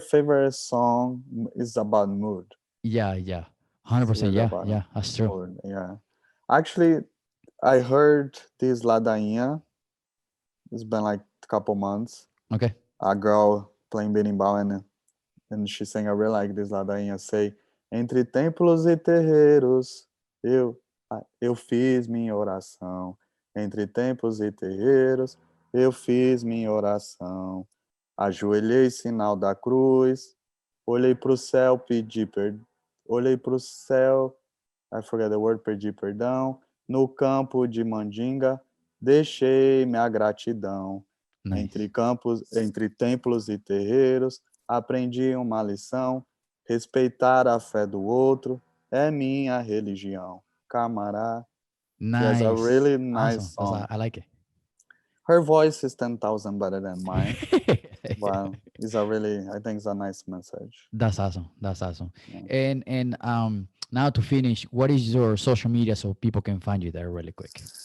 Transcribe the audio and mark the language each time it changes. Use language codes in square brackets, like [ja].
[en] favorite song is about mood. Yeah, yeah, It's 100%. really Yeah, about yeah, that's true. mood. Yeah. Actually, I heard this Ladainha. It's been like a couple months. Okay, A girl playing berimbau and she sang. I really like this Ladainha. Say, [pt] entre templos e terreiros, eu fiz minha oração. Entre templos e terreiros, eu fiz minha oração. Ajoelhei, sinal da cruz. Olhei para o céu, pedi perdão. Olhei para o céu, [en] I forget the word, [pt] pedi perdão. No campo de Mandinga, deixei minha gratidão. Entre [en] nice, [pt] campos, entre templos e terreiros, aprendi uma lição. Respeitar a fé do outro é minha religião. [en] Camará. Yes, a nice, really nice awesome. That's song. I like it. Her voice is 10,000 better than mine, but it's a really, I think it's a nice message. That's awesome. That's awesome. Yeah. And now to finish, what is your social media so people can find you there really quick?